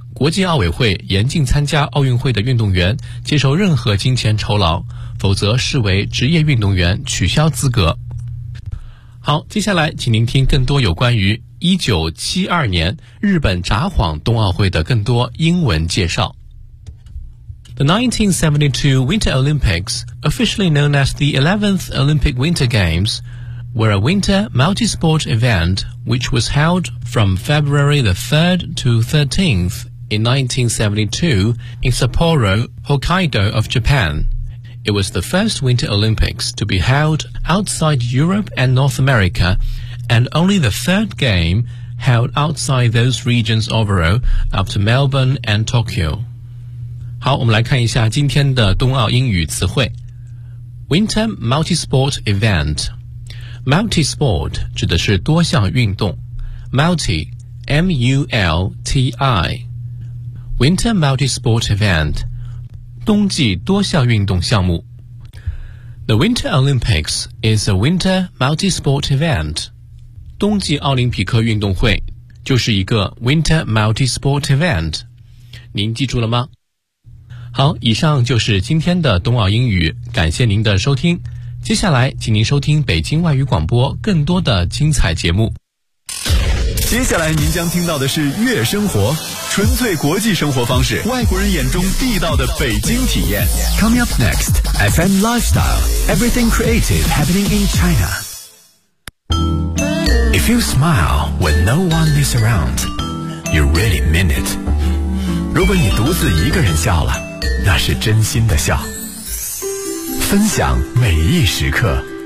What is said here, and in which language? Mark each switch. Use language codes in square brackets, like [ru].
[zh] 国际奥委会严禁参加奥运会的运动员接受任何金钱酬劳，否则视为职业运动员取消资格。好，接下来请聆听更多有关于1972年日本札幌冬奥会的更多英文介绍。 [en] The 1972 Winter Olympics, officially known as the 11th Olympic Winter Games, were a winter multi-sport event which was held from February the 3rd to 13th in 1972 in Sapporo, Hokkaido of Japan. It was the first Winter Olympics to be held outside Europe and North America, and only the third game held outside those regions overall after Melbourne and Tokyo. [zh] 好，我们来看一下今天的冬奥英语词汇。 [en] Winter multi-sport event. Multi-sport [zh] 指的是多项运动。 [en] Multi, M-U-L-T-I. Winter multi-sport event. [zh] 冬季多项运动项目。 [en] The Winter Olympics is a winter multi-sport event. [zh] 冬季奥林匹克运动会就是一个 [en] winter multi-sport event. [zh] 您记住了吗？好，以上就是今天的冬奥英语，感谢您的收听。接下来，请您收听北京外语广播更多的精彩节目。接下来您将听到的是悦生活，纯粹国际生活方式，外国人眼中地道的北京体验。 [en] Coming up next, FM Lifestyle, Everything Creative Happening in China. If you smile when no one is around, you really mean it. [zh] 如果你独自一个人笑了，那是真心的笑，分享每一时刻。